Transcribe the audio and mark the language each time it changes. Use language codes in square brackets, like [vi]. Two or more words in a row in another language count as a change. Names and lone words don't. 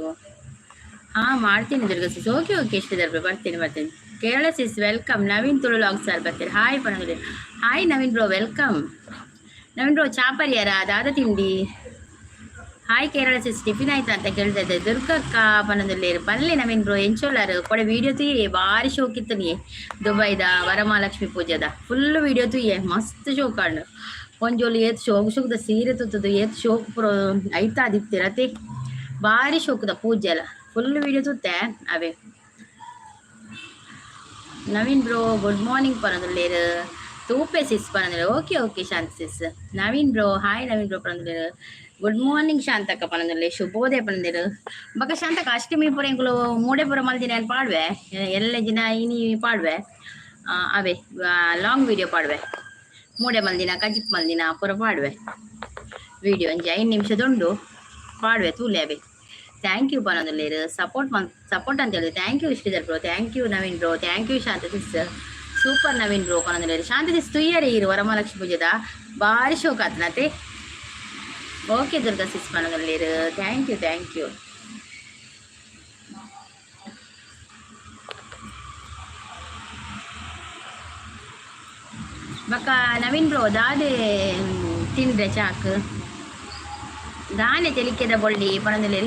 [kn] ಮಾಡ್ತೀನಿ ದುರ್ಗಾ ಸಿಸ್. ಓಕೆ ಶ್ರೀಧರ್ ಬ್ರೋ, ಬರ್ತೀನಿ. [tcy] ಕೇರಳ ಸಿಸ್ ವೆಲ್ಕಮ್. ನವೀನ್ ತುಳು ಲಾಗ್ ಸರ್ ಬರ್ತೀರಿ. ಹಾಯ್ ಪಣಗುಡಿ. ಹಾಯ್ ನವೀನ್ ಬ್ರೋ, ವೆಲ್ಕಮ್. ನವೀನ್ ಬ್ರೋ ಚಾಪರಿಯಾರ ದಾದ ತಿಂಡಿ. [kn] ಹಾಯ್ ಕೇರಳ ಸಿಸ್, ಟಿಫಿನ್ ಆಯ್ತಾ ಅಂತ ಕೇಳ್ತಾ ಇದ್ದೆ. [tcy] ದುರ್ಗಕ್ಕ ಪನದಲ್ಲಿ ಬಲ್ಲೆ ನವೀನ್ ಬ್ರೋ ಎಂಚೋಲಾರು ಕೊಡೆ ವೀಡಿಯೋ ತುಯ್ಯೆ ಭಾರಿ ಶೋಕ್ ಇತ್ತು ನೀ ದುಬೈದ ವರಮಹಾಲಕ್ಷ್ಮಿ ಪೂಜೆದ [en] full video [tcy] ತುಯ್ಯೆ ಮಸ್ತ್ ಶೋಕ್ ಆಂಡು ಒಂಜೋಲು ಏತ್ ಶೋಕದ ಸೀರೆ ತುತ್ತದು ಏತ್ ಶೋಕ್ ಪುರೋ ಐತಾ ದಿತ್ತಿರತೆ ಭಾರಿ ಶೋಕದ ಪೂಜೆ ಎಲ್ಲ [en] full video [tcy] ತುತ್ತೆ ಅವೇ. ನವೀನ್ ಬ್ರೋ [en] good morning [tcy] ಪನದುಲ್ಲೇರು ತೂಪೆ ಸಿಸ್ ಪನದುಲ್ಲೇರು. ಓಕೆ ಶಾಂತಿ ಸಿಸ್. ನವೀನ್ ಬ್ರೋ ಹಾಯ್ ನವೀನ್ ಬ್ರೋ ಪನದುಲ್ಲೇರು. [en] good morning [tcy] ಶಾಂತಕ್ಕ ಪನದಲ್ಲಿ ಶುಭೋದಯ ಪನದಿರು ಬಕ ಶಾಂತಕ್ಕ ಅಷ್ಟಮಿ ಪುರ ಎಂಕುಲು ಮೂಡೆ ಪುರ ಮಲ್ದಿನ ಏನು ಪಾಡ್ವೆ ಎಲ್ಲ ದಿನ ಇನಿ ಪಾಡ್ವೆ ಅವೇ [en] long video [tcy] ಪಾಡ್ವೆ ಮೂಡೆ ಮಲ್ದಿನ ಕಜಿಪ್ ಮಲ್ದಿನ ಪುರ ಪಾಡ್ವೆ ವಿಡಿಯೋ ಒಂಜಿ 5 ನಿಮಿಷದುಂಡು ಪಾಡ್ವೆ ತೂಲೆ ಅವೇ. [en] thank you [tcy] ಪನದಲ್ಲೇರು ಸಪೋರ್ಟ್ [kn] ಅಂತ ಹೇಳಿದ್ರು. [en] thank you Sridhar bro, thank you Naveen bro, thank you Shanta sis. [tcy] ಸೂಪರ್ ನವೀನ್ ಬ್ರೋ ಪನದಲ್ಲೇರು. ಶಾಂತ ಸಿಸ್ ತುಯ್ಯರಿ ಇರು ವರಮಹಾಲಕ್ಷ್ಮಿ ಪೂಜೆದ ಭಾರಿ ಶೋಕ ಆತ್ನತೆ. ಓಕೆ ದುರ್ಗಾ ಸಿಸ್ ಪನದಲ್ಲೇರು. [en] thank you. [tcy] ಬಕ್ಕ ನವೀನ್ ಬ್ರೋ ದಾದೆ ತಿಂದ್ರೆ ಚಾಕ್ ದಾನೆ ತೆಲಿಕೆದ ಬೊಳ್ಳಿ ಪನದಲ್ಲೇರು.